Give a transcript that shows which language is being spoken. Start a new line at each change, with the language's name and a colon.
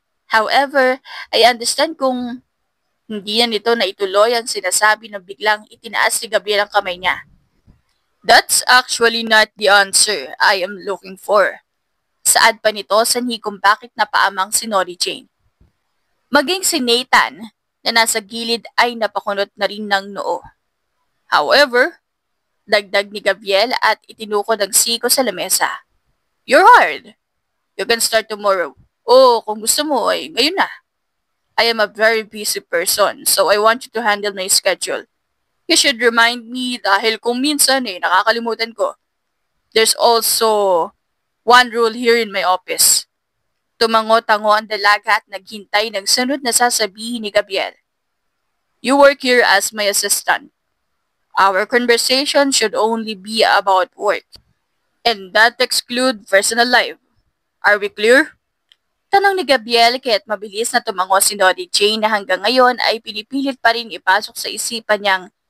English: However, I understand
Filipino: kung hindi yan ito na ituloy ang sinasabi na biglang itinaas ni Gabriel ang kamay niya.
English: That's actually not the answer I am looking for.
Filipino: Saad pa nito sanhi kung bakit napaamang si Nori Jane. Maging si Nathan na nasa gilid ay napakunot na rin ng noo.
English: However,
Filipino: dagdag ni Gabriel at itinukod ang siko sa lamesa.
English: You're hired. You can start tomorrow.
Filipino: O kung gusto mo ay ngayon na.
English: I am a very busy person, so I want you to handle my schedule. You should remind me
Filipino: dahil kung minsan nakakalimutan ko.
English: There's also one rule here in my office.
Filipino: Tumango-tango ang dalaga at naghintay ng sunod na sasabihin ni Gabriel.
English: You work here as my assistant. Our conversation should only be about work. And that exclude personal life. Are we clear?
Filipino: Tanong ni Gabriel kaya't mabilis na tumango si Nori Jane na hanggang ngayon ay pinipilit pa rin ipasok sa isipan niyang